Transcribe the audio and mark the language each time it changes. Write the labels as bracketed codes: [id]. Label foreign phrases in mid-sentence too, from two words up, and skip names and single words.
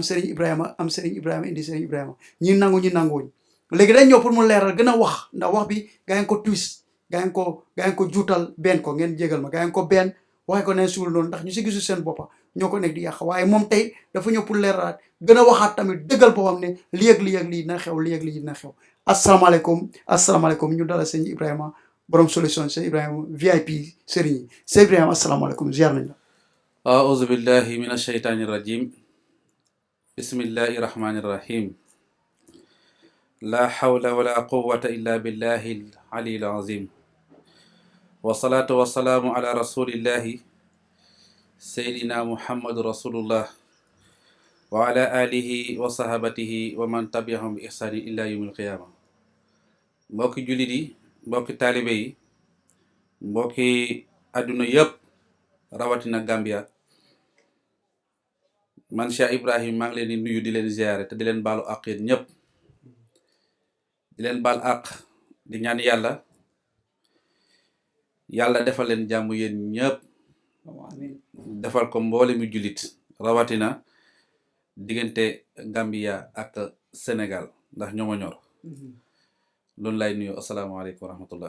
[wo] Serigne Ibrahima indi Serigne Ibrahima ñi nangu ñi nanguwuñ léegi dañ ñëw pour mu leeral gën a wax ndax wax bi gaa ngi ko twist gaa ngi ko juutal benn ko ngeen jégal ma gaa ngi ko benn waxe ko neen suul noonu ndax ñu si gisu seen boppa ñoo ko nekk di yàq waaye moom tey dafa ñëw pour leeralaat gën a waxaat tamit dëggal boppam ne lii ak lii dina xew lii ak lii dina xew asalaamaaleykum ñu dala sëñ Ibrahima borom solution sëñ Ibrahima VIP Serigne yi sëñ Ibrahima asalaamaaleykum ziar nañ la [ar] أعوذ بالله من الشيطان الرجيم بسم الله الرحمن الرحيم لا حول ولا قوة إلا بالله العلي العظيم والصلاة والسلام على رسول الله سيدنا محمد رسول الله وعلى آله وصحبه ومن تبعهم بإحسان إلى يوم القيامة [wo] mbokki jullit yi mbokki taalibe yi mbokki àdduna yëpp rawatina Gambia man Cheikh Ibrahim maa ngi leen di nuyu di leen ziare te di leen baalu àq yéen ñëpp di leen baal àq di ñaan yàlla defal leen jàmm yéen ñëpp defal ko mboole mi jullit rawatina diggante Gambia ak Sénégal ndax ñoo ma ñor loolu lay nuyu [ar] السلام عليكم ورحمة الله